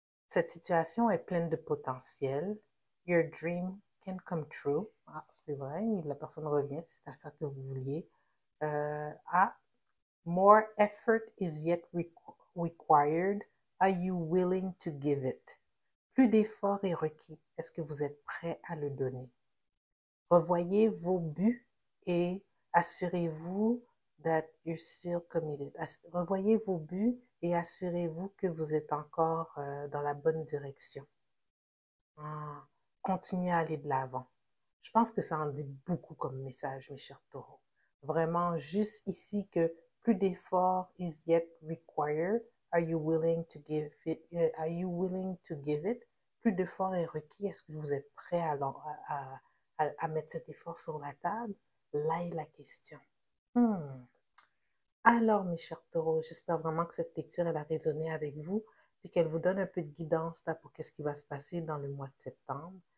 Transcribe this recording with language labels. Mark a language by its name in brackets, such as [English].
[French] Cette situation est pleine de potentiel. [English] Your dream can come true. [French] Ah, c'est vrai, la personne revient, c'est à ça que vous vouliez. [English] Ah, more effort is yet required. Are you willing to give it? [French] Plus d'effort est requis. Est-ce que vous êtes prêt à le donner? Revoyez vos buts et assurez-vous [English] that you're still committed. [French] Revoyez vos buts et assurez-vous que vous êtes encore dans la bonne direction. Ah, continuez à aller de l'avant. Je pense que ça en dit beaucoup comme message, mes chers taureaux. Vraiment, juste ici que plus d'efforts [English] is yet required. Are you willing to give it? Are you willing to give it? [French] Plus d'efforts est requis. Est-ce que vous êtes prêt à mettre cet effort sur la table? Là est la question. Hmm. Alors, mes chers taureaux, j'espère vraiment que cette lecture, elle a résonné avec vous, puis qu'elle vous donne un peu de guidance là, pour qu'est-ce qui va se passer dans le mois de septembre.